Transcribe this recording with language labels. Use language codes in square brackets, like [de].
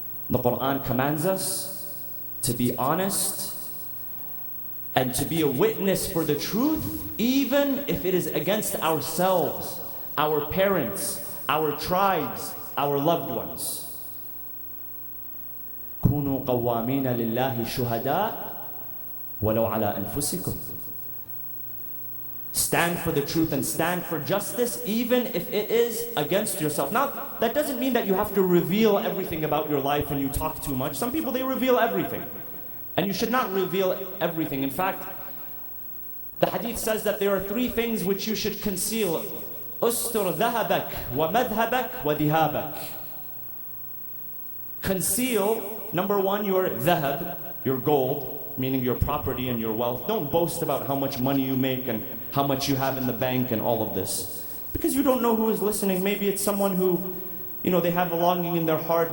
[en] The Quran commands us to be honest and to be a witness for the truth, even if it is against ourselves, our parents, our tribes, our loved ones. [ar] كونوا قوامين لله شهداء ولو على أنفسكم. [en] Stand for the truth and stand for justice, even if it is against yourself. Now, that doesn't mean that you have to reveal everything about your life and you talk too much. Some people, they reveal everything. And you should not reveal everything. In fact, the hadith says that there are 3 things which you should conceal. [ar] أستر ذهبك ومذهبك وذهابك. [en] Conceal, number 1, your dhahab, your gold, meaning your property and your wealth. Don't boast about how much money you make and how much you have in the bank and all of this. Because you don't know who is listening. Maybe it's someone who, they have a longing in their heart.